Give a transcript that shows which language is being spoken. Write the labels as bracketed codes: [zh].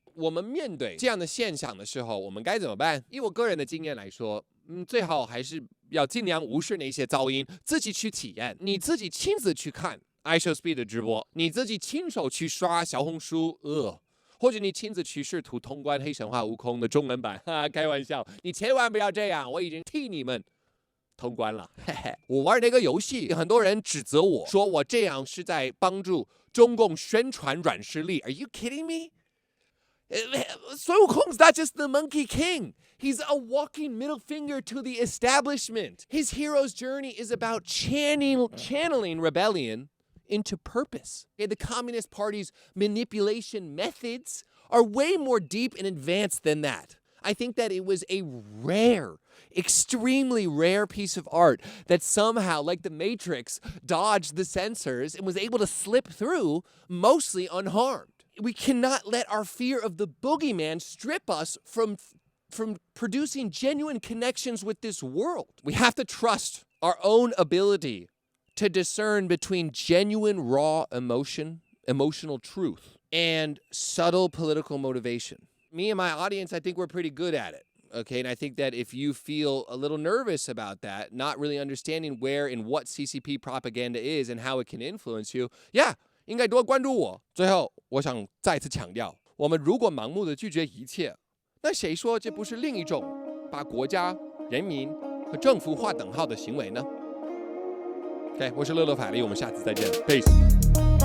[zh] 我们面对这样的现象的时候，我们该怎么办？以我个人的经验来说，最好还是要尽量无视那些噪音，自己去体验，你自己亲自去看 iShowSpeed 的直播，你自己亲手去刷小红书，或者你亲自去试图通关《黑神话：悟空》的中文版，开玩笑，你千万不要这样，我已经替你们通关了。我玩那个游戏，很多人指责我说我这样是在帮助中共宣传软实力。 [en] Are you kidding me? 孙悟空 is not just the Monkey King. He's a walking middle finger to the establishment. His hero's journey is about channeling rebellion into purpose. Okay, the Communist Party's manipulation methods are way more deep and advanced than that. I think that it was a rare, extremely rare piece of art that somehow, like the Matrix, dodged the censors and was able to slip through mostly unharmed. We cannot let our fear of the boogeyman strip us from producing genuine connections with this world. We have to trust our own ability to discern between genuine raw emotional truth, and subtle political motivation. Me and my audience, I think we're pretty good at it. Okay, and I think that if you feel a little nervous about that, not really understanding where and what CCP propaganda is and how it can influence you, yeah, [zh] 应该多关注我。最后，我想再次强调，我们如果盲目的拒绝一切，那谁说这不是另一种把国家、人民和政府划等号的行为呢？OK， 我是乐乐法力，我们下次再见 ，Peace。